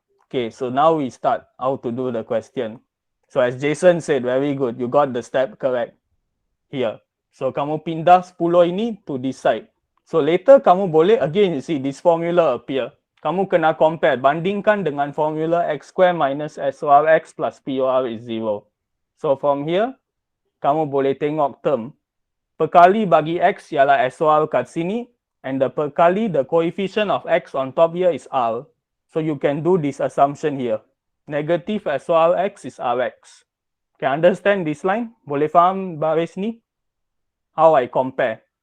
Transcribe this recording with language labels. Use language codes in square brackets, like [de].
[en] Okay, so now we start how to do the question. So as Jason said, very good. You got the step correct here. [ms] So kamu pindah 10 ini [en] to this side. So later [ms] kamu boleh, [en] again you see this formula appear. [ms] Kamu kena compare, bandingkan dengan formula x square minus SORX plus POR is 0. [en] So from here, [ms] kamu boleh tengok [en] term. [ms] Perkali bagi x ialah SOR kat sini. [en] And the perkali, the coefficient of x on top here is R. So you can do this assumption here. Negative SORX is Rx. Can understand this line? [ms] Boleh faham baris ni? [en] How I compare?